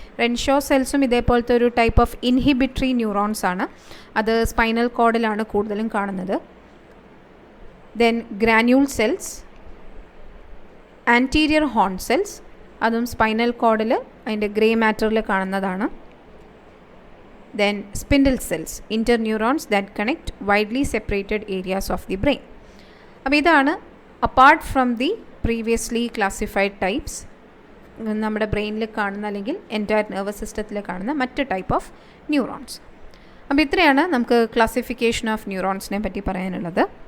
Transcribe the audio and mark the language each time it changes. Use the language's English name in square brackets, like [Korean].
[Malayalam] Renshaw സെൽസും ഇതേപോലത്തെ ഒരു type of inhibitory neurons ആണ്. അത് സ്പൈനൽ കോഡിലാണ് കൂടുതലും കാണുന്നത്. Then granule cells, anterior horn cells, അതും സ്പൈനൽ കോഡിൽ അതിൻ്റെ ഗ്രേ മാറ്ററിൽ കാണുന്നതാണ്. [English] Then spindle cells, interneurons that connect widely separated areas of the brain. [Malayalam] അപ്പോൾ ഇതാണ് [English] apart from the previously classified types [Malayalam] നമ്മുടെ ബ്രെയിനിൽ കാണുന്ന അല്ലെങ്കിൽ എൻറ്റയർ നെർവസ് സിസ്റ്റത്തിൽ കാണുന്ന മറ്റ് ടൈപ്പ് ഓഫ് ന്യൂറോൺസ്. അപ്പോൾ ഇത്രയാണ് നമുക്ക് ക്ലാസിഫിക്കേഷൻ ഓഫ് ന്യൂറോൺസിനെ പറ്റി പറയാനുള്ളത്.